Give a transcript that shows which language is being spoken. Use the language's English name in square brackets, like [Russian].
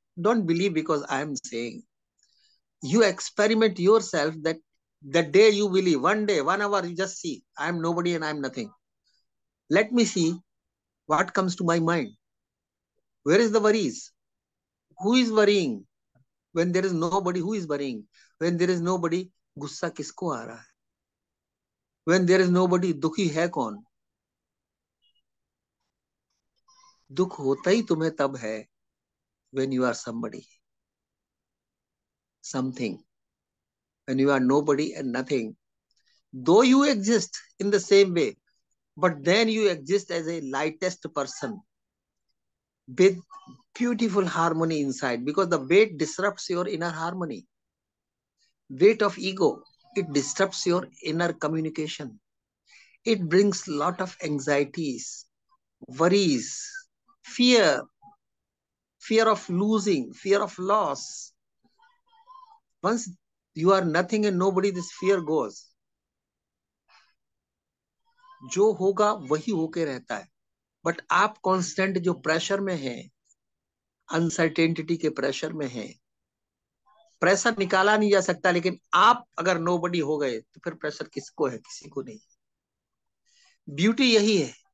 [English] Don't believe because I am saying. You experiment yourself that the day you believe, one day, 1 hour, you just see, I am nobody and I am nothing. Let me see what comes to my mind. Where is the worries? Who is worrying? When there is nobody, who is worrying? When there is nobody, [Hindi] गुस्सा किसको आ रहा है? [English] When there is nobody, [Hindi] दुखी है कौन? दुख होता ही तुम्हें तब है [English] when you are somebody, something. When you are nobody and nothing, though you exist in the same way, but then you exist as a lightest person with beautiful harmony inside, because the weight disrupts your inner harmony. Weight of ego, it disrupts your inner communication. It brings lot of anxieties, worries, fear, fear of losing, fear of loss. Once you are nothing and nobody, this fear goes. [Hindi] जो होगा वही होके रहता है. But आप constant जो pressure में है, अनसर्टेनिटी के प्रेशर में है, प्रेशर निकाला नहीं जा सकता. लेकिन आप अगर नोबडी हो गए तो फिर प्रेशर किसको है? किसी को नहीं. ब्यूटी यही है.